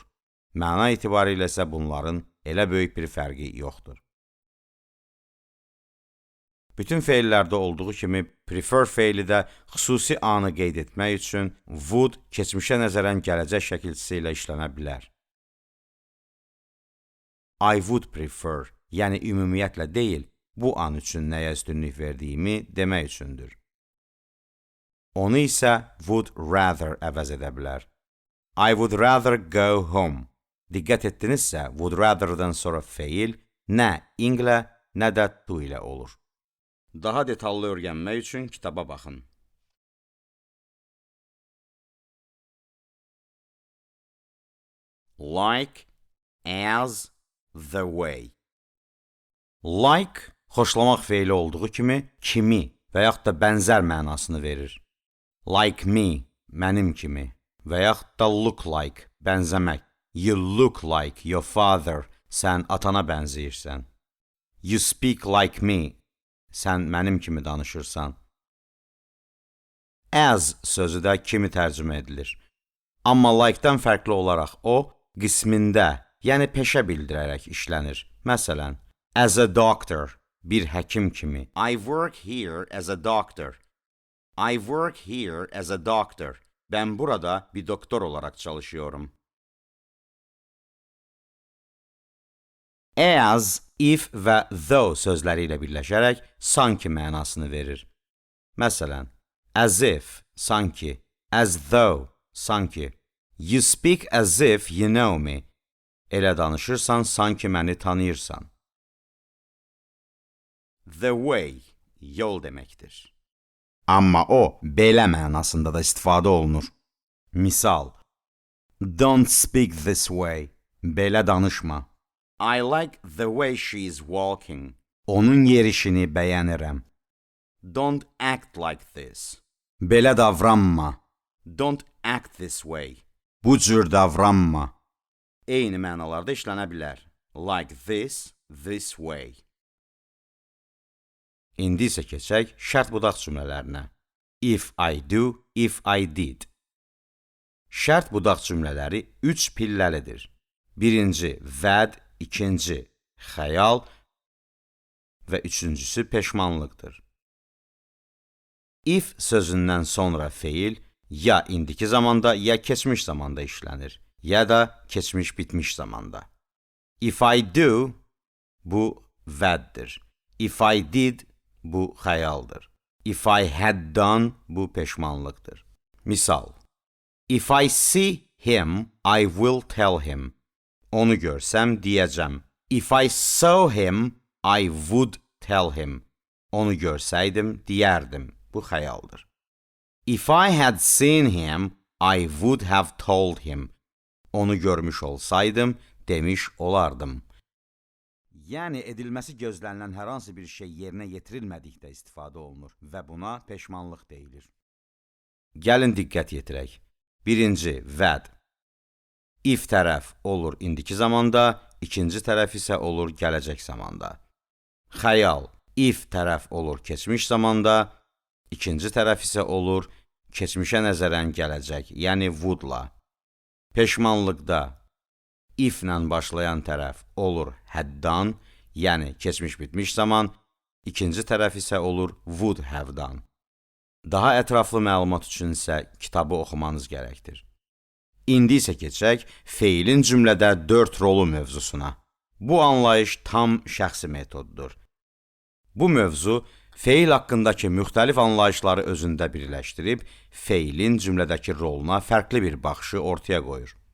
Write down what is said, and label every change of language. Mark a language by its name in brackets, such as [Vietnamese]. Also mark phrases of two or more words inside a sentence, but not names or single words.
[Azerbaijani] Məna etibarilə isə bunların elə böyük bir fərqi yoxdur. Bütün feillərdə olduğu kimi prefer feili də xüsusi anı qeyd etmək üçün would keçmişə nəzərən gələcək şəkilçisi ilə işlənə bilər. [English] I would prefer, [Azerbaijani] yəni ümumiyyətlə deyil, bu an üçün nəyə üstünlük verdiyimi demək üçündür. Onu isə [English] would rather [Azerbaijani] əvəz edə bilər. [English] I would rather go home. [Azerbaijani] Diqqət etdinizsə, [English] would rather'dan [Azerbaijani] sonra feil nə inglə, nə də to ilə olur. Daha detallı öyrənmək üçün kitaba baxın. [English] Like, as, the way. [Azerbaijani] Like, xoşlamaq feili olduğu kimi və yaxud da bənzər mənasını verir. [English] Like me, [Azerbaijani] mənim kimi və yaxud da [English] look like, [Azerbaijani] bənzəmək. [English] You look like your father, [Azerbaijani] sən atana bənzəyirsən. [English] You speak like me, [Azerbaijani] sən mənim kimi danışırsan. As sözü də kimi tərcümə edilir. Amma like-dan fərqli olaraq o, qismində, yəni peşə bildirərək işlənir. Məsələn, [English] as a doctor, [Azerbaijani] bir həkim kimi. [English] I work here as a doctor. I work here as a doctor. [Turkish] Ben burada bir doktor olarak çalışıyorum. [Azerbaijani] As, if və though sözləri ilə birləşərək sanki mənasını verir. Məsələn, [English] as if, sanki, as though, sanki. You speak as if you know me. [Azerbaijani] Elə danışırsan, sanki məni tanıyırsan. [English] The way, [Azerbaijani] yol deməkdir. Amma o, belə mənasında da istifadə olunur. Misal, [English] don't speak this way. [Azerbaijani] Belə danışma. [English] I like the way she is walking. [Azerbaijani] Onun yerişini bəyənirəm. [English] Don't act like this. [Azerbaijani] Belə davranma. [English] Don't act this way. [Azerbaijani] Bu cür davranma. Eyni mənalarda işlənə bilər. [English] Like this, this way. [Azerbaijani] İndi isə keçək şərt budaq cümlələrinə. [English] If I do, if I did. [Azerbaijani] Şərt budaq cümlələri 3 pilləlidir. Birinci, vəd, ikinci, xəyal və üçüncüsü peşmanlıqdır. If sözündən sonra feil ya indiki zamanda, ya keçmiş zamanda işlənir, ya da keçmiş bitmiş zamanda. [English] If I do, [Azerbaijani] bu vəddir. [English] If I did, [Azerbaijani] bu xəyaldır. [English] If I had done, [Azerbaijani] bu peşmanlıqdır. Misal, [English] if I see him, I will tell him. [Azerbaijani] Onu görsəm, deyəcəm. [English] If I saw him, I would tell him. [Azerbaijani] Onu görsəydim, deyərdim. Bu xəyaldır. [English] If I had seen him, I would have told him. [Azerbaijani] Onu görmüş olsaydım, demiş olardım. Yəni, edilməsi gözlənilən hər hansı bir şey yerinə yetirilmədikdə istifadə olunur və buna peşmanlıq deyilir. Gəlin diqqət yetirək. Birinci, vəd. If tərəf olur indiki zamanda, ikinci tərəf isə olur gələcək zamanda. Xəyal. If tərəf olur keçmiş zamanda, ikinci tərəf isə olur keçmişə nəzərən gələcək, yəni would-la. Peşmanlıqda if-lə başlayan tərəf olur [English] had done, [Azerbaijani] yəni keçmiş bitmiş zaman, ikinci tərəf isə olur [English] would have done. [Azerbaijani] Daha ətraflı məlumat üçün isə kitabı oxumanız gərəkdir. İndi isə keçək feilin cümlədə 4 rolu mövzusuna. Bu anlayış tam şəxsi metoddur. Bu mövzu feil haqqındakı müxtəlif anlayışları özündə birləşdirib, feilin cümlədəki roluna fərqli bir baxışı ortaya qoyur.